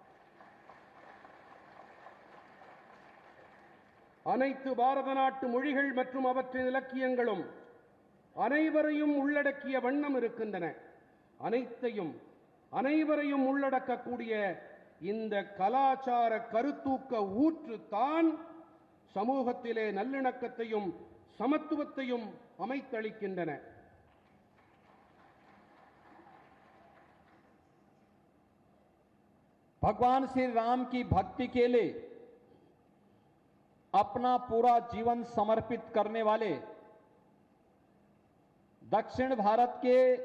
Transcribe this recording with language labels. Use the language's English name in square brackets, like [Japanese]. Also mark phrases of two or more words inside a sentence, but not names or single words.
[Tamil] அனைத்து பாரத நாட்டு மொழிகள் மற்றும் அவற்றின் இலக்கியங்களும் அனைவரையும் உள்ளடக்கிய வண்ணம் இருக்கின்றன. அனைவரையும் உள்ளடக்கக்கூடிய இந்த கலாச்சார கருத்தூக்க ஊற்று தான் சமூகத்திலே நல்லிணக்கத்தையும் சமத்துவத்தையும் அமைத்தளிக்கின்றன. [Hindi] भगवान श्री राम की भक्ति के लिए अपना पूरा जीवन समर्पित करने वाले दक्षिण भारत के